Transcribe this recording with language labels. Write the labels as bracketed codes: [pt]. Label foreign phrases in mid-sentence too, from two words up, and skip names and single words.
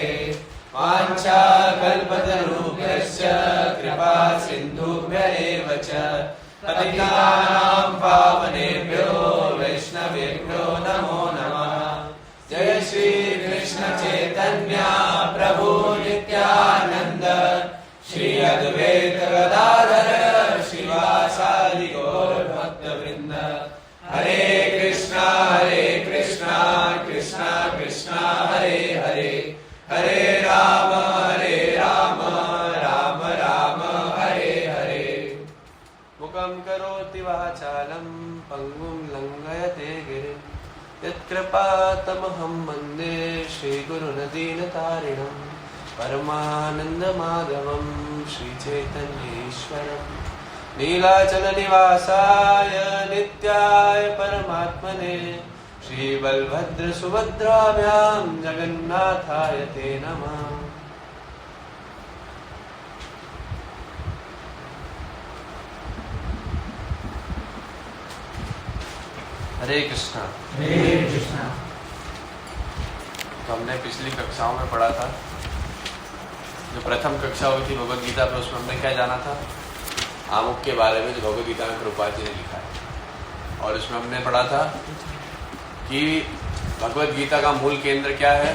[sa] वाञ्छा कल्पतरुभ्यश्च कृपा सिन्धुभ्य एव च पतितानां पावनेभ्यो वैष्णवेभ्यो नमो नमः। जय श्री कृष्ण चैतन्य प्रभु नित्यानंद श्री अद्वैत गदाधर शिवासादि गौर भक्त वृंद। हरे कृष्णा कृष्णा कृष्णा हरे हरे हरे राम राम राम हरे हरे। मुखं करोति वाचा यत्कृपातमहं वन्दे श्रीगुरुनदीनतारिणं परमानन्दमाधवं श्रीचैतन्येश्वरं नीलाचलनिवासाय नित्याय परमात्मने श्रीबलभद्रसुभद्राभ्यां जगन्नाथाय ते नमः। हरे कृष्णा। हरे कृष्णा। [hi] तो हमने पिछली कक्षाओं में पढ़ा था, जो प्रथम कक्षा हुई थी भगवद गीता पर, उसमें हमने क्या जाना था? आमुख के बारे में, जो भगवद गीता में प्रभुपाद जी ने लिखा है। और इसमें हमने पढ़ा था कि भगवद गीता का मूल केंद्र क्या है?